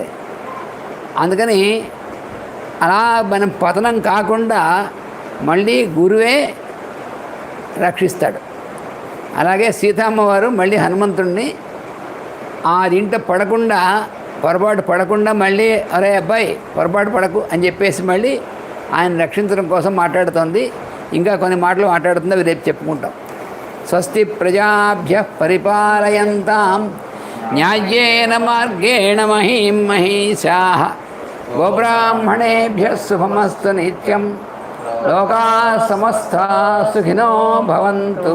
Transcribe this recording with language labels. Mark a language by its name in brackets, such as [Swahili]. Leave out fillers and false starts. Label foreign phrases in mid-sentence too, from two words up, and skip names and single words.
[Telugu] అందుకని అలా మనం పతనం కాకుండా మళ్ళీ గురువే రక్షిస్తాడు. అలాగే సీతమ్మవారు మళ్ళీ హనుమంతుడిని ఆ దీంట్లో పొరపాటు పడకుండా మళ్ళీ అరే అబ్బాయి పొరపాటు పడకు అని చెప్పేసి మళ్ళీ ఆయన రక్షించడం కోసం మాట్లాడుతోంది. ఇంకా కొన్ని మాటలు మాట్లాడుతుంది, అవి రేపు చెప్పుకుంటాం. [Sanskrit] స్వస్తి ప్రజాభ్యః పరిపాలయంతాం న్యాయేన మార్గేణ మహీం మహీషాః గోబ్రాహ్మణేభ్యः శుభమస్తు నిత్యం. లోకాః సమస్తాః సుఖినో భవంతు.